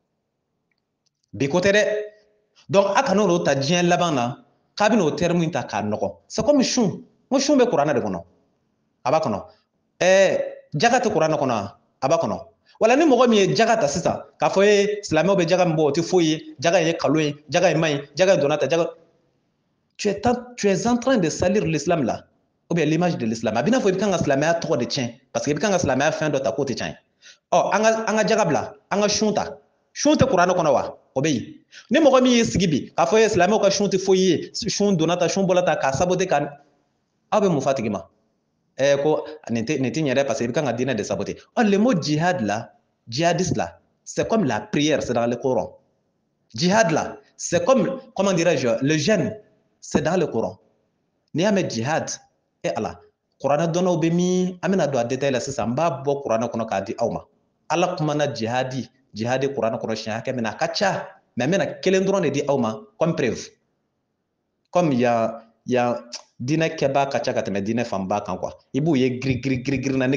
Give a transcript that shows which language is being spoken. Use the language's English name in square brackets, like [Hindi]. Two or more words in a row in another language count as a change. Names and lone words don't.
[Bambara] bi ko tɛ dɛ donc a kana o ta diɲɛ laban na k'a bɛna o terme in ta k'a nɔgɔ [French] c'est comme [Bambara] sun n ko sun bɛ kuranɛ de kɔnɔ a b'a kɔnɔ jaga tɛ kuranɛ kɔnɔ a b'a kɔnɔ wala ni mɔgɔ min ye jaga ta sisan k'a fɔ ye silamɛw bɛ jaga min bɔ o tɛ foyi ye jaga in ye nkalon ye jaga in man ɲi jaga in donna ta jaga [French] tu es en train de salir l'islam là ou bien l'image de l'islam [Bambara] a bɛ n'a fɔ i bɛ kan ka silamɛya tɔgɔ de tiɲɛ [French] parce que [Bambara] i bɛ kan ka silamɛya fɛn dɔ ta k'o tɛ tiɲɛ ye an ka jaga bila an ka sun ta sun tɛ kuranɛ kɔnɔ wa o bɛ yen ni mɔgɔ min y'i sigi bi k'a fɔ ye silamɛw ka sun tɛ foyi ye sun donna ta sun bɔra ta k'a saboter ka aw bɛ mun f'a tigi ma ko nin tɛ ɲɛ dɛ [French] parce que [Bambara] i bɛ kan ka diinɛ de saboter [French] le mot jihad là djihadiste là c'est comme la prière c'est dans le Coran jihad là c'est comme comment dirais-je le jeûne c'est dans le Coran [Bambara] n'i y'a mɛn jihad ala kuranɛ dɔnnaw bɛ min an bɛna don a détail la sisan n b'a bɔ kuranɛ kɔnɔ k'a di aw ma ala kumana jihadi kuranɛ kɔnɔ siɲɛ hakɛ min na a ka ca mais n bɛna kelen dɔrɔn de di aw ma [French] comme preuve comme [Bambara] yan diinɛ kɛbaa ka ca ka tɛmɛ diinɛ fanba kan quoi i b'u ye giri na ni